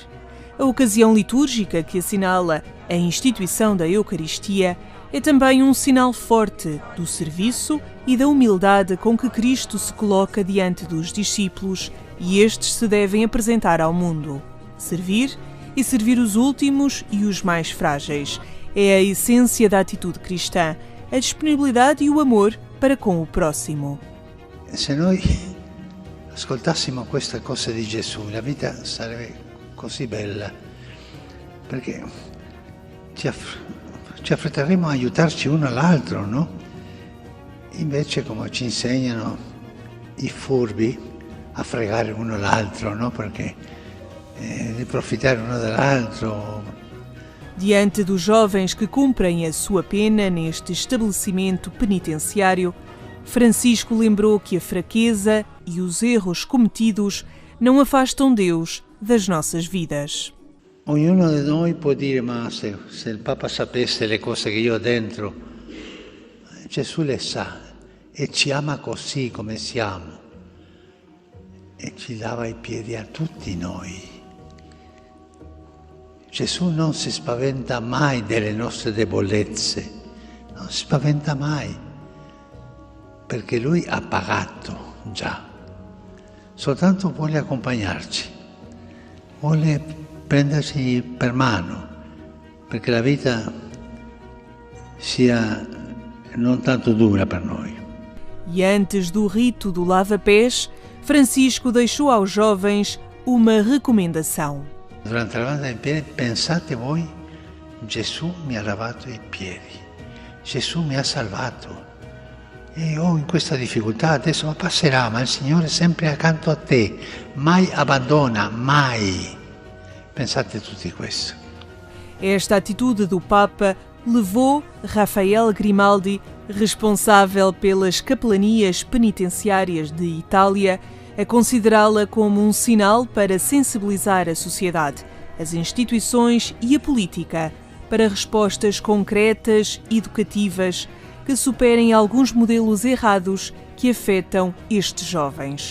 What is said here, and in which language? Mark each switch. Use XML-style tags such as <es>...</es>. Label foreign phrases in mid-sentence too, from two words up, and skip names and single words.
<pt>A ocasião litúrgica que assinala a instituição da Eucaristia é também um sinal forte do serviço e da humildade com que Cristo se coloca diante dos discípulos e estes se devem apresentar ao mundo. Servir e servir os últimos e os mais frágeis. É a essência da atitude cristã, a disponibilidade e o amor para com o próximo.</pt> <it>Se noi ascoltassimo questa cosa di Gesù, la vita sarebbe così bella, perché ci affretteremo a aiutarci uno all'altro, no? Invece, come ci insegnano i furbi, a fregare uno l'altro, no? Perché di approfittare uno dell'altro.</it> <pt>Diante dos jovens que cumprem a sua pena neste estabelecimento penitenciário, Francisco lembrou que a fraqueza e os erros cometidos não afastam Deus das nossas vidas.</pt> <it>Ognuno di noi può dire, ma se il Papa sapesse le cose che io ho dentro, Gesù le sa e ci ama così come siamo e ci lava i piedi a tutti noi. Gesù non si spaventa mai delle nostre debolezze, non si spaventa mai, perché Lui ha pagato già, soltanto vuole accompagnarci, vuole prenderci per mano, perché la vita sia non tanto dura per noi.</it> <pt>E antes do rito do lava-pés, Francisco deixou aos jovens uma recomendação.</pt> <it>Durante la lavanda dei piedi pensate voi, Gesù mi ha lavato i piedi, Gesù mi ha salvato e io in questa difficoltà adesso ma passerà, ma il Signore è sempre accanto a te, mai abbandona, mai. Pensate tutti questo.</it> <pt>Esta atitude do Papa levou Rafael Grimaldi, responsável pelas capelanias penitenciárias de Itália, a considerá-la como um sinal para sensibilizar a sociedade, as instituições e a política para respostas concretas e educativas que superem alguns modelos errados que afetam estes jovens.</pt>